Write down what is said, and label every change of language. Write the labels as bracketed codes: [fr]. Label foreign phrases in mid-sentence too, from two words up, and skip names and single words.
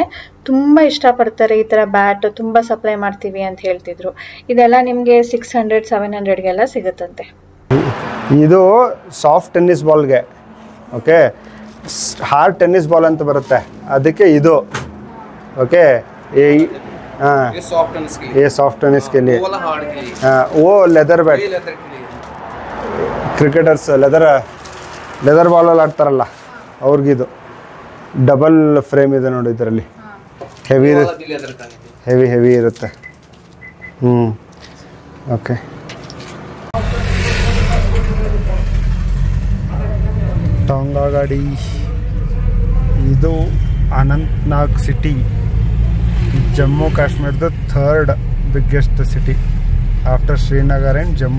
[kn] ತುಂಬ ಇಷ್ಟಪಡ್ತಾರೆ ಈ ಥರ ಬ್ಯಾಟ್, ತುಂಬ ಸಪ್ಲೈ ಮಾಡ್ತೀವಿ ಅಂತ ಹೇಳ್ತಿದ್ರು. ಇದೆಲ್ಲ ನಿಮಗೆ 600, 700ಗೆಲ್ಲ ಸಿಗುತ್ತಂತೆ. ಇದು [en] soft tennis [kn] ಬಾಲ್ಗೆ, ಓಕೆ. [en] hard tennis ball [kn] ಅಂತ ಬರುತ್ತೆ, ಅದಕ್ಕೆ ಇದು ಓಕೆ. [hi] हाँ ये [en] soft tennis [hi] के लिए, ये [en] soft tennis [hi] के लिए, वो वाला हार्ड के लिए, हाँ वो [en] leather bat. [hi] ये लेदर के लिए. [kn] ಕ್ರಿಕೆಟರ್ಸ್ ಲೆದರ್ ಬಾಲಲ್ಲಿ ಆಡ್ತಾರಲ್ಲ ಅವ್ರಿಗಿದು [en] double frame [kn] ಇದೆ ನೋಡಿ. ಇದರಲ್ಲಿ ಹೆವಿ [hi] लेदर का है. [kn] ಹೆವಿ ಇರುತ್ತೆ. ಓಕೆ. ಟಾಂಗಾ ಗಾಡಿ. ಇದು ಅನಂತ್ನಾಗ್ ಸಿಟಿ, ಜಮ್ಮು ಕಾಶ್ಮೀರದ 3rd [en] biggest city after Srinagar and Jammu.